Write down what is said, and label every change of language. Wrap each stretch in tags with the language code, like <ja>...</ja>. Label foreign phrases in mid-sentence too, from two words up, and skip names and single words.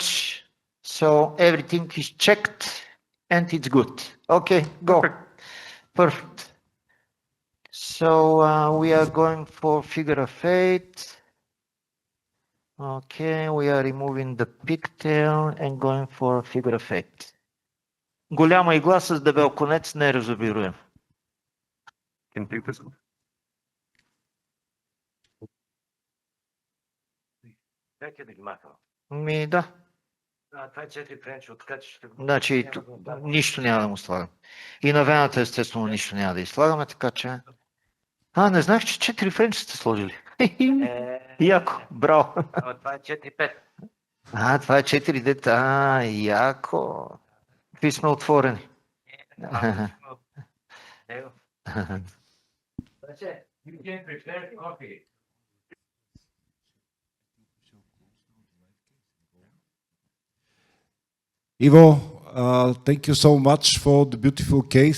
<en>So everything is checked and it's good. Okay, go. Perfect. Perfect. So we are going for figure of eight. Okay, we are removing the pigtail and going for figure of eight.</en> <bg>Голяма игла с дебел конец, неразобируем.</bg> <en>Can you take this one?</en> <bg>Как е да ги махам? Ми да. Това е 4 френча, така че ще го... Значи нищо няма да му слагам. И на вената естествено нищо няма да изслагаме, така че... Не знаех, че 4 френча сте сложили. Яко, браво. Това е 4-5. Това е 4 дета. Яко. Какви сме отворени.</bg> <en>Ivo, thank you so much for the beautiful case.</en>